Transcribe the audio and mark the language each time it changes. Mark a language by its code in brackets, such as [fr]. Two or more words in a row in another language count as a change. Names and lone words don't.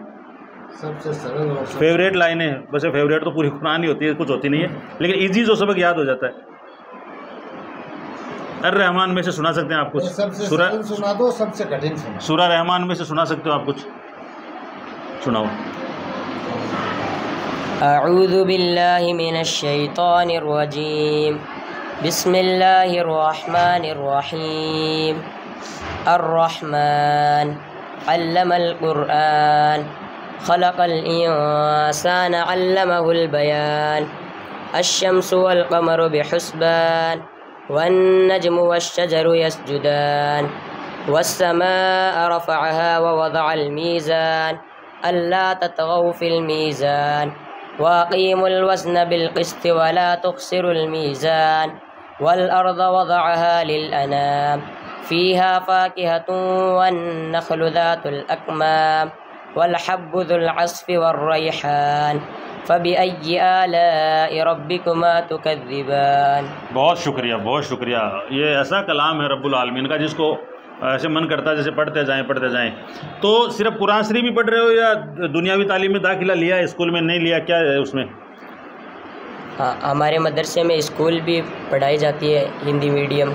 [hi] सबसे सरल और [en] favourite lines, [hi] वैसे फेवरेट तो पूरी कुरान ही होती है, कुछ होती नहीं है, लेकिन इजी जो सबक याद हो जाता है। अर-रहमान में से सुना सकते हैं आप कुछ? सूरा सुना दो, सबसे कठिन सुना। सूरा रहमान में से सुना सकते हो आप कुछ? सुनाओ। [ar] أعوذ بالله من الشيطان الرجيم. بسم الله الرحمن الرحيم. الرحمن علم القرآن خلق الإنسان علمه البيان. الشمس والقمر بحسبان والنجم والشجر يسجدان. والسماء رفعها ووضع الميزان ألا تطغوا في الميزان وأقيموا الوزن بالقسط ولا تخسروا الميزان. والأرض وضعها للأنام فيها فاكهة والنخل ذات الأكمام والحب ذو العصف والريحان فبأي آلاء ربكما تكذبان. [hi] बहुत शुक्रिया, बहुत शुक्रिया। ये ऐसा कलाम है [ar] رب العالمين [hi] का जिसको ऐसे मन करता है जैसे पढ़ते जाएं। तो सिर्फ कुरान शरीफ ही पढ़ रहे हो या दुनियावी तालीम में दाखिला लिया है, स्कूल में नहीं लिया, क्या है उसमें? हाँ, हमारे मदरसे में स्कूल भी पढ़ाई जाती है, [en] Hindi medium.